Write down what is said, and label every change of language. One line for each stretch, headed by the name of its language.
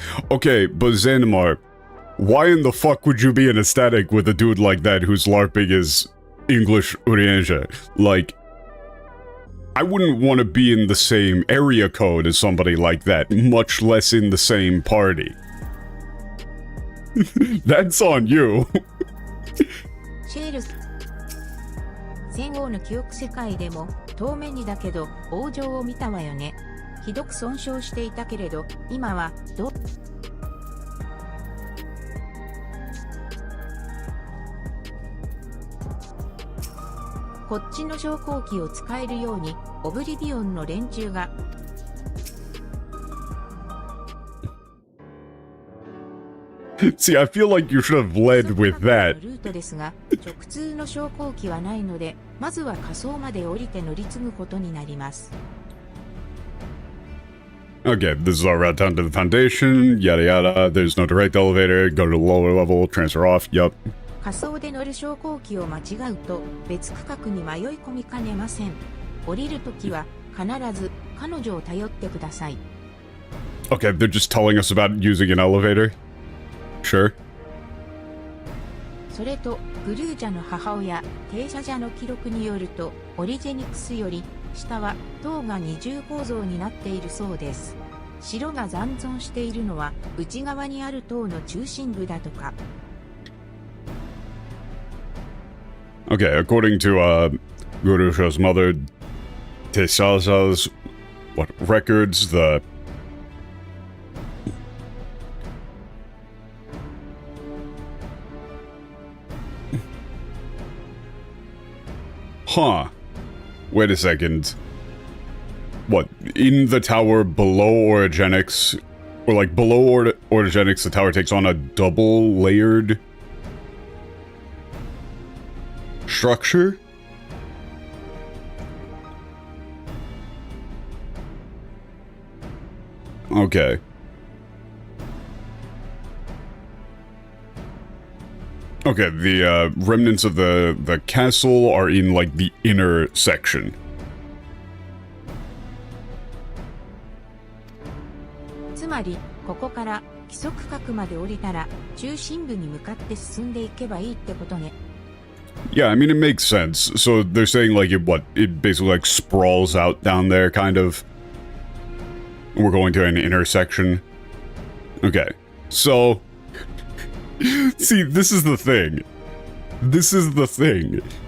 English: Okay, but Xanamar, why in the fuck would you be in a static with a dude like that who's LARPing his English Urienja? Like, I wouldn't want to be in the same area code as somebody like that, much less in the same party. That's on you.
Japanese: シェールス戦王の記憶世界でも遠目にだけど王城を見たわよね。ひどく損傷していたけれど今はどうこっちの昇降機を使えるようにオブリビオンの連中が
English: See, I feel like you should have led with that.
Japanese: ルートですが、直通の昇降機はないので、まずは下層まで降りて乗り継ぐことになります。
English: Okay, this is our route down to the foundation, yada yada, there's no direct elevator, go to the lower level, transfer off, yup.
Japanese: 下層で乗る昇降機を間違うと、別区画に迷い込みかねません。降りるときは、必ず彼女を頼ってください。
English: Okay, they're just telling us about using an elevator? Sure.
Japanese: それと、グルージャの母親、停車者の記録によると、オリジェニクスより、下は塔が二重構造になっているそうです。城が残存しているのは、内側にある塔の中心部だとか。
English: Okay, according to, Gurusha's mother, Tesasa's, records, the... Huh. Wait a second. What, in the tower below Orogenics, or like below Orogenics, the tower takes on a double-layered structure? Okay. Okay, the remnants of the castle are in, like, the inner section.
Japanese: つまり、ここから基礎区画まで降りたら、中心部に向かって進んでいけばいいってことね。
English: Yeah, I mean, it makes sense. So they're saying, like, it basically, like, sprawls out down there, kind of. We're going to an intersection. Okay, so... See, this is the thing. This is the thing.